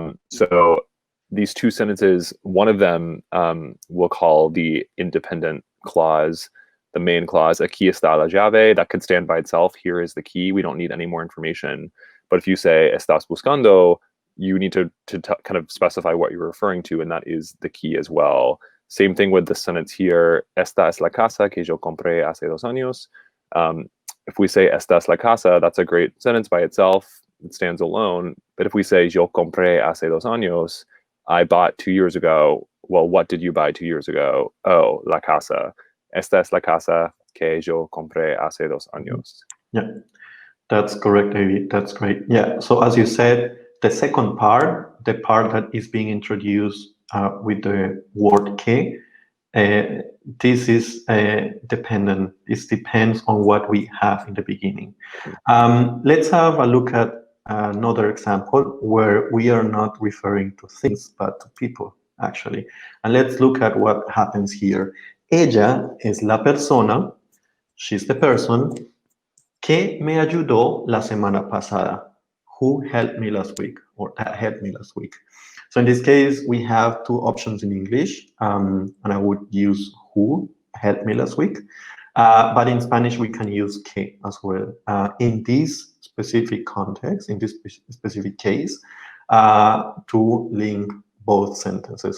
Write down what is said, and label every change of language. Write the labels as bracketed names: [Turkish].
[English] So these two sentences, one of them we'll call the independent clause, the main clause, [Spanish] aquí está la llave, [English] that could stand by itself. Here is the key. We don't need any more information. But if you say [Spanish] estás buscando, [English] you need to kind of specify what you're referring to, and that is the key as well. Same thing with the sentence here, [Spanish] esta es la casa que yo compré hace 2 años. [English] If we say [Spanish] esta es la casa, [English] that's a great sentence by itself. It stands alone. But if we say [Spanish] yo compré hace 2 años, [English] I bought 2 years ago. Well, what did you buy 2 years ago? [Spanish] Oh, la casa. Esta es la casa que yo compré hace 2 años. [English] Yeah. That's correct, David. That's great. Yeah. So as you said, the second part, the part that is being introduced with the word que, uh, this is dependent. It depends on what we have in the beginning. Let's have a look at another example where we are not referring to things but to people, actually. And let's look at what happens here. [Spanish] Ella es la persona, [English] she's the person [Spanish] que me ayudó la semana pasada. [English] Who helped me last week, or that helped me last week. So in this case, we have two options in English, and I would use who helped me last week. But in Spanish, we can use que as well. In this specific context, in this specific case, to link both sentences.